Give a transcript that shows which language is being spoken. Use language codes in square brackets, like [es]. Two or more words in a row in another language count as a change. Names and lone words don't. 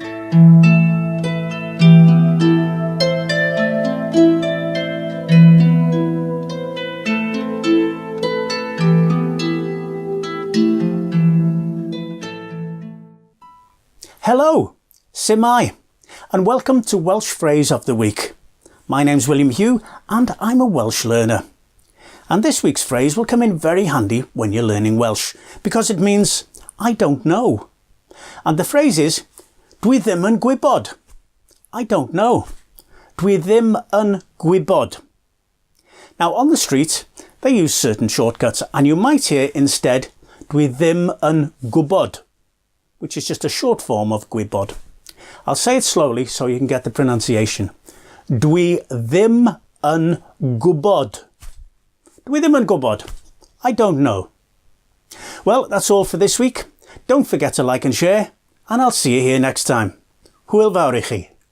[en] Hello, Simai, and welcome to Welsh Phrase of the Week. My name's William Hugh and I'm a Welsh learner. And this week's phrase will come in very handy when you're learning Welsh because it means I don't know. And the phrase is [cy] dwi ddim yn gwybod. [en] I don't know. [cy] Dwi ddim yn gwybod. [en] Now on the street they use certain shortcuts and you might hear instead [cy] dwi ddim yn gwybod, [en] which is just a short form of gwybod. I'll say it slowly so you can get the pronunciation. [cy] Dwi ddim yn gwybod. Dwi ddim yn gwybod. [en] I don't know. Well, that's all for this week. Don't forget to like and share, and I'll see you here next time. [cy] Hwyl fawr i chi.